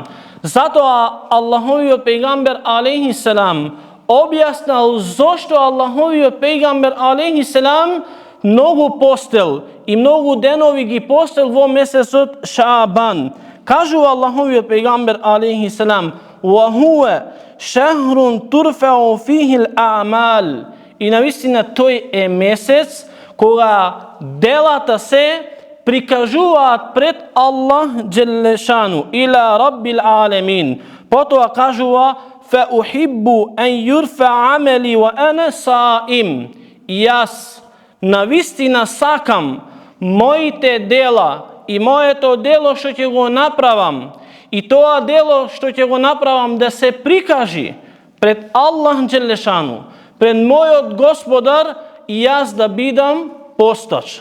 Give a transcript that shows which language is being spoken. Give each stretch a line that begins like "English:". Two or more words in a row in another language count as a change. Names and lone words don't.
Macedonian: Зато Аллахови од пејгамбер
Arabic: عليه السلام
Macedonian: објаснил зашто Аллахови од пејгамбер
Arabic: عليه السلام
Macedonian: много постел и много денови ги постел во месец од Шаабан. Кажу Аллахови од пејгамбер
Arabic: عليه السلام وهو شهر ترفع فيه الأعمال.
Macedonian: И навистина то је месец кога делата се прикажуват пред Аллах Ѓелешану
Arabic: إلى رب العالمين.
Macedonian: Потом кажува
Arabic: فأحب أن يرفع عملي وأنا صائم.
Macedonian: Јас навистина сакам моите дела и моје то дело што ќе го направам и то дело што ќе го направам да се прикажи пред Аллах Ѓелешану, пред мој господар и јас да бидам постач.